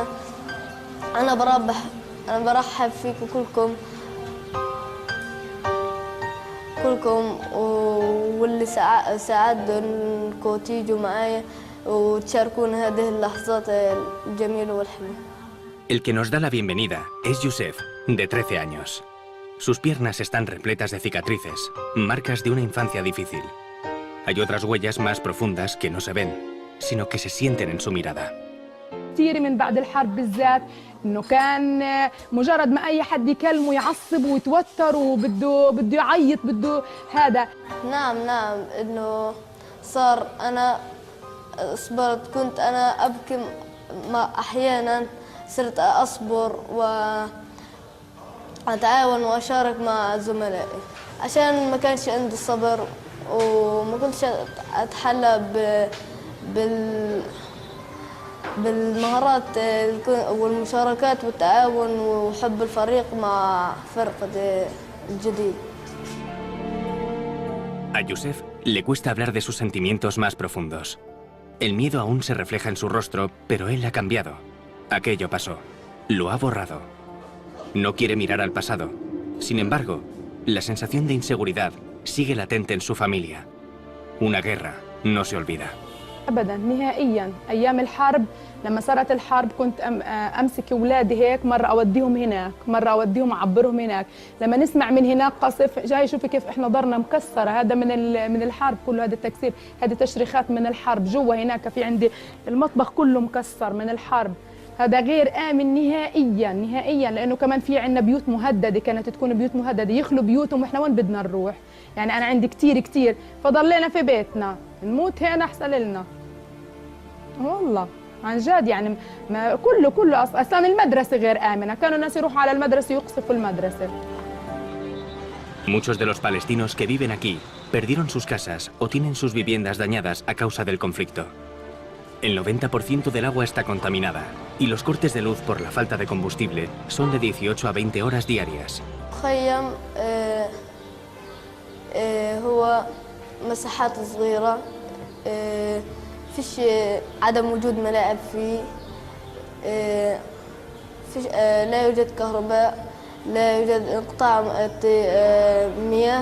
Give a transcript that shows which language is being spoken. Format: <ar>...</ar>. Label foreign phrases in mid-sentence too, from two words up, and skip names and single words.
<ar>أنا برحب فيكم كلكم واللي سعد إنكم تيجوا معايا وتشاركون هذه اللحظات الجميلة والحلوة.</ar> <es>El que nos da la bienvenida es Youssef, de 13 años. Sus piernas están repletas de cicatrices, marcas de una infancia difícil. Hay otras huellas más profundas que no se ven, sino que se sienten en su mirada.</es> <ar>كثير من بعد الحرب بالذات انه كان مجرد ما اي حد يكلمه يعصب ويتوتر وبده يعيط، بده هذا. نعم انه صار انا صبرت، كنت انا ابكي احيانا صرت اصبر أتعاون وأشارك مع زملائي عشان ما كانش عندي صبر وما كنتش أتحلى بالمهارات والمشاركات والتعاون وحب الفريق مع فرقة الجديد.</ar> <es>A Youssef le cuesta hablar de sus sentimientos más profundos. El miedo aún se refleja en su rostro, pero él ha cambiado. Aquello pasó. Lo ha borrado. No quiere mirar al pasado. Sin embargo, la sensación de inseguridad sigue latente en su familia. Una guerra no se olvida.</es> <ar>ابدا نهائيا. ايام الحرب لما صارت الحرب كنت امسك اولادي هيك، مره اوديهم هناك، مره اوديهم اعبرهم هناك. لما نسمع من هناك قصف جاي شوفي كيف احنا ضرنا مكسره، هذا من الحرب كله، هذا التكسير، هذه تشريخات من الحرب. جوا هناك في عندي المطبخ كله مكسر من الحرب. هذا غير آمن نهائيا نهائيا، لأنه كمان في عندنا بيوت مهددة، كانت تكون بيوت مهددة يخلوا بيوتهم وإحنا وين بدنا نروح؟ يعني أنا عندي كتير فضلينا في بيتنا، نموت هنا أحسن لنا. والله عن جد يعني ما كله أصلا المدرسة غير آمنة، كانوا الناس يروحوا على المدرسة يقصفوا المدرسة.</ar> <es>Muchos de los palestinos que viven aquí perdieron sus casas o tienen sus viviendas dañadas a causa del conflicto. El 90% del agua está contaminada y los cortes de luz por la falta de combustible son de 18 a 20 horas diarias.</es> <ar>مخيم هو مساحات صغيرة، فيش عدم وجود ملاعب فيه، فيش لا يوجد كهرباء، لا يوجد انقطاع مياه.</ar>